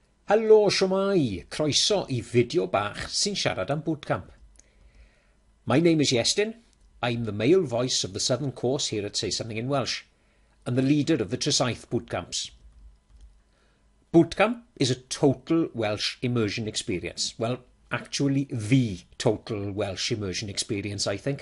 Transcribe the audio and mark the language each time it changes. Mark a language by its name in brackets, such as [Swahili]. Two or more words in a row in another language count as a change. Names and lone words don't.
[Welsh] Helo, shwmai, croeso I fideo bach sy'n siarad am bootcamp. [English] My name is Iestyn. I'm the male voice of the Southern course here at Say Something in Welsh, and the leader of the Tresaith Bootcamps. Bootcamp is a total Welsh immersion experience. Well, actually the total Welsh immersion experience, I think.